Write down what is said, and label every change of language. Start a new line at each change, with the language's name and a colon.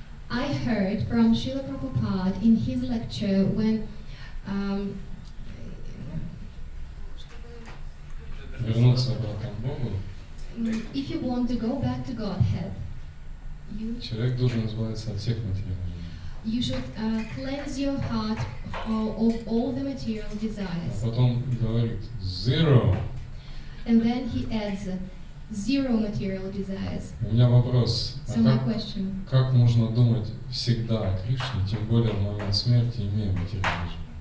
English: I heard from Srila Prabhupada in his lecture when
Russian: Вернуться обратно к Богу,
English: if you want to go back to Godhead,
Russian: человек должен избавиться от всех материальных желаний.
English: you should cleanse your heart of all the material
Russian: А
English: desires.
Russian: потом говорит zero.
English: And then he adds zero material desires.
Russian: У меня вопрос,
English: So my question,
Russian: как можно думать всегда о Кришне, тем более в момент смерти, имея материальные желания?